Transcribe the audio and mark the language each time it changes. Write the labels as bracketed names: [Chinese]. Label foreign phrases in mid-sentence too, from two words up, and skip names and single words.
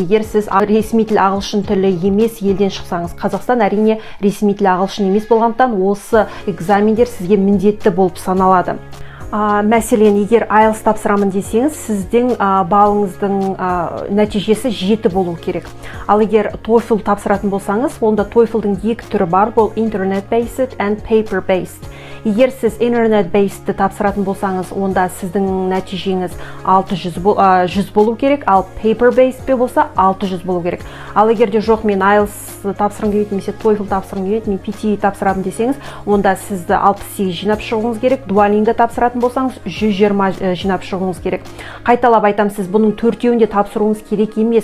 [Kazakh] Егер сіз ресми тіл ағылшын тілі емес елден шықсаңыз, Қазақстан әрине ресми тіл ағылшын емес болғандықтан осы экзамендер сізге міндетті болып саналады. Мәселен, егер IELTS тапсырамын десеңіз, сіздің балыңыздың нәтижесі 7 болу керек. Ал егер TOEFL тапсыратын болсаңыз, онда TOEFL-дың 2 түрі бар, бұл [English] internet-based and paper-based. [Kazakh] Егер сіз internet-based тапсыратын болсаңыз, онда сіздің нәтижеңіз 100 болу керек, ал paper-based болса 600 болу керек. Ал егер де жоқ, мен IELTS тапсырғым келеді, немесе TOEFL тапсырғым келеді, мен PTE тапсырамын десеңіз, онда сізді 68 жинап шығуыңыз керек. Duolingo тапсыратын болсаңыз, 120 жинап шығуыңыз керек. Қайталап айтам, сіз бұның төртеуінде тапсыруыңыз керек емес.